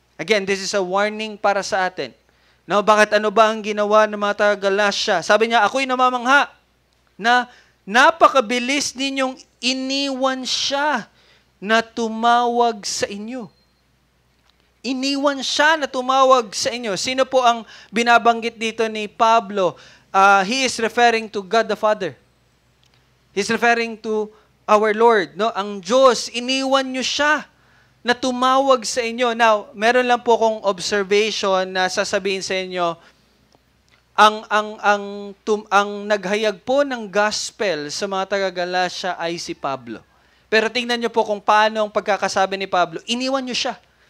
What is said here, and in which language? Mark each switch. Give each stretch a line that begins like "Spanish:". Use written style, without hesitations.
English: Again, this is a warning
Filipino: para sa atin. No, bakit ano ba ang ginawa ng mga taga-Galatia? Sabi niya, ako'y namamangha na napakabilis ninyong iniwan siya na tumawag sa inyo. Iniwan siya na tumawag sa inyo. Sino po ang binabanggit dito ni Pablo?
English: He is referring to God the Father. He's referring to our Lord. No?
Filipino: Ang Diyos, iniwan nyo siya na tumawag sa inyo. Now, meron lang po kong observation na sasabihin sa inyo, ang naghayag po ng gospel sa mga taga-Galatia ay si Pablo. Pero tingnan nyo po kung paano ang pagkakasabi ni Pablo, iniwan nyo siya.